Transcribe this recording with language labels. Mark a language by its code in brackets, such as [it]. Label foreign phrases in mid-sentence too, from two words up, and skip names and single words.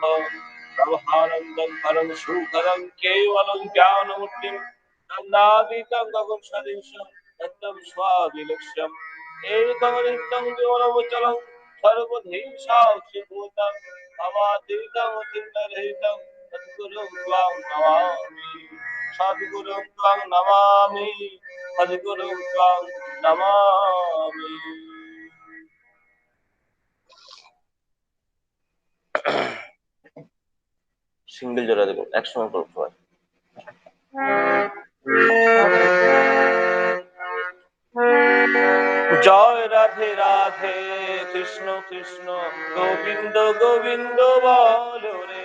[sa] ब्रह्मानन्दं परम सुखदं केवलं ज्ञानमूर्तिं नन्दातीतं गगन सदृशं तत्तं स्वादिलक्ष्यम् एकं नित्यं केवलमचलं सर्वधि साक्षिभूतं भवातीतं चिन्तरहितं सद्गुरुं त्वां नमामि। सद्गुरुं त्वां नमामि। सद्गुरुं त्वां नमामि। [bn] সিঙ্গেল জোড়া দেবো একসঙ্গে করবো সবাই। জয় রাধে রাধে কৃষ্ণ কৃষ্ণ গোবিন্দ গোবিন্দ বলো রে।